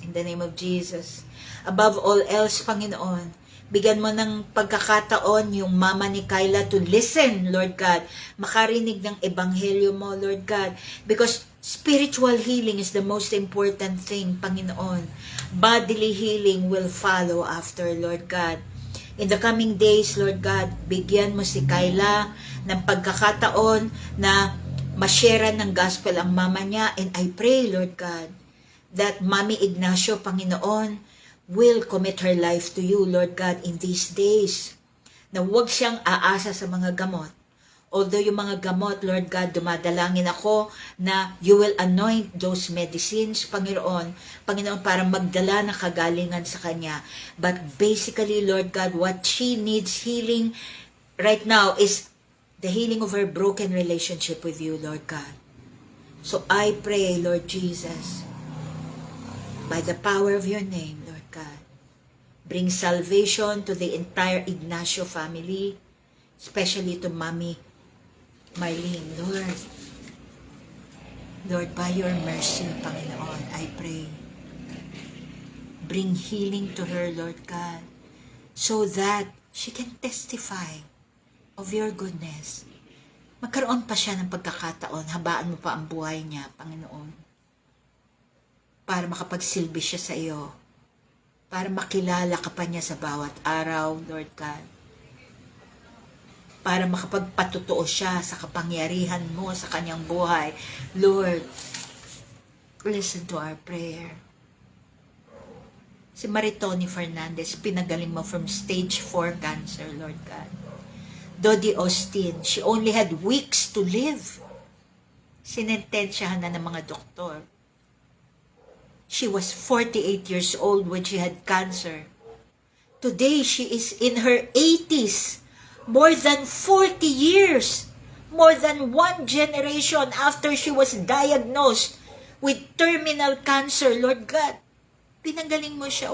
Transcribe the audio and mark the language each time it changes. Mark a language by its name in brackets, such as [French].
[English] In the name of Jesus. Above all else, Panginoon, [Filipino] bigyan mo ng pagkakataon yung mama ni Kyla [English] to listen, Lord God, [Filipino] makarinig ng ebanghelyo mo, [English] Lord God, because spiritual healing is the most important thing, Panginoon. Bodily healing will follow after, Lord God. In the coming days, [Filipino] Lord God, bigyan mo si Kyla ng pagkakataon na ma-share ng gospel ang mama niya. [English] And I pray, Lord God, that Mami Ignacio, Panginoon, will commit her life to you, Lord God, in these days. [Filipino] Na huwag siyang aasa sa mga gamot. Although yung mga gamot, Lord God, dumadalangin ako na [English] you will anoint those medicines, [Filipino] Panginoon, para magdala ng kagalingan sa kanya. [English] But basically, Lord God, what she needs healing right now is the healing of her broken relationship with you, Lord God. So I pray, Lord Jesus, by the power of your name, Lord God, Bring salvation to the entire Ignacio family, especially to Mommy Marlene. Lord, by your mercy, Panginoon, I pray, bring healing to her, Lord God, so that she can testify of your goodness. [Filipino] Magkaroon pa siya ng pagkakataon, habaan mo pa ang buhay niya, Panginoon, para makapagsilbi siya sa iyo, para makilala ka pa niya sa bawat araw, Lord God, para makapagpatotoo siya sa kapangyarihan mo sa kanyang buhay. [English] Lord, listen to our prayer. [Filipino] Si Maritoni Fernandez, pinagaling mo [English] from stage 4 cancer, [Filipino] Lord God. [English] Dodi Austin, she only had weeks to live. [Filipino] Sinentensyahan na ng mga doktor. [English] She was 48 years old when she had cancer. Today, she is in her 80s. More than 40 years. More than one generation after she was diagnosed with terminal cancer, Lord God. [Filipino] Pinagaling mo siya.